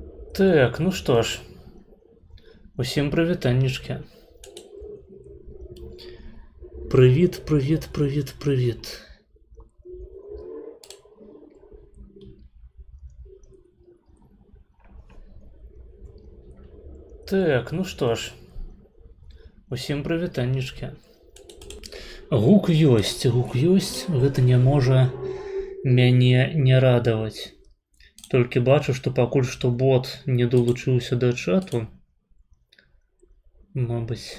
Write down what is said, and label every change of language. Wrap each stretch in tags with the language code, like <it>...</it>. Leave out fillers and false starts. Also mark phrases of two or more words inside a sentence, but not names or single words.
<be>Так,</be> <ru>ну что ж,</ru> <be>усім прывітаннічкі.</be> <uk>Привіт, привіт, привіт, привіт.</uk> <be>Так,</be> <ru>ну что ж,</ru> <be>усім прывітаннічкі. Гук ёсць, гэта не можа мяне не радаваць. Толькі бачу, што пакуль што бот не долучыўся да чату. Мабыць.</be>